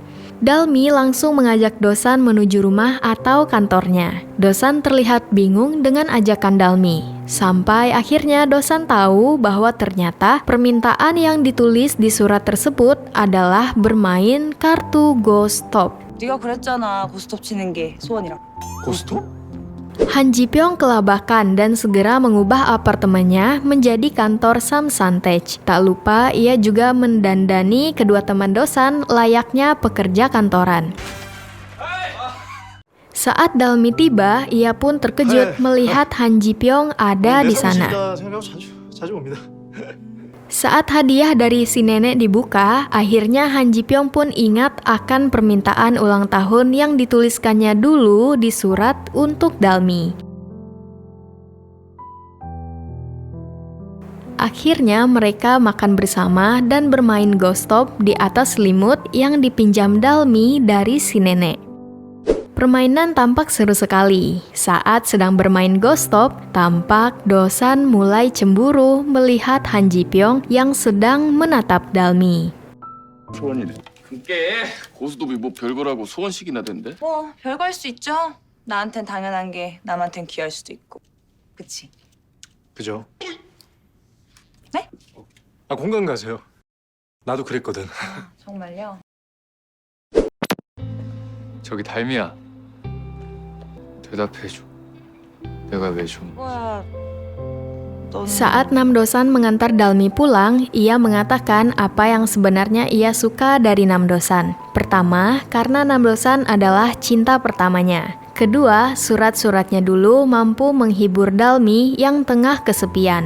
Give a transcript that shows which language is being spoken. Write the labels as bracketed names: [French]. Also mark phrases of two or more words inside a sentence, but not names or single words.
[Indonesian] Dalmi langsung mengajak Dosan menuju rumah atau kantornya. Dosan terlihat bingung dengan ajakan Dalmi. Sampai akhirnya Dosan tahu bahwa ternyata permintaan yang ditulis di surat tersebut adalah bermain kartu Ghost Stop. [Korean] 네가 그랬잖아. 고스톱 치는 게 소원이라고. 고스톱? [Indonesian] Han Ji Pyong kelabakan dan segera mengubah apartemennya menjadi kantor Samsan Tech. Tak lupa ia juga mendandani kedua teman Dosan layaknya pekerja kantoran. Saat Dalmi tiba, ia pun terkejut melihat Han Ji Pyong ada di sana. [Korean] 자주 옵니다. [Indonesian] Saat hadiah dari si nenek dibuka, akhirnya Han Ji Pyong pun ingat akan permintaan ulang tahun yang dituliskannya dulu di surat untuk Dalmi. Akhirnya mereka makan bersama dan bermain ghost stop di atas selimut yang dipinjam Dalmi dari si nenek. Permainan tampak seru sekali. Saat sedang bermain ghost stop, tampak Dosan mulai cemburu melihat Han Ji Pyong yang sedang menatap Dalmi. [Korean] 소원이네. 그게 고스톱이 뭐 별거라고 소원식이나 된대? 뭐 별거일 수 있죠. 나한텐 당연한 게 남한텐 귀할 수도 있고. 그치? 그죠? 네? 공감 가세요. 나도 그랬거든. 정말요? 저기 달미야. 대답해줘. 내가 왜 좀... 뭐야... 넌... [Indonesian] Saat Nam Dosan mengantar Dalmi pulang, ia mengatakan apa yang sebenarnya ia suka dari Nam Dosan. Pertama, karena Nam Dosan adalah cinta pertamanya. Kedua, surat-suratnya dulu mampu menghibur Dalmi yang tengah kesepian.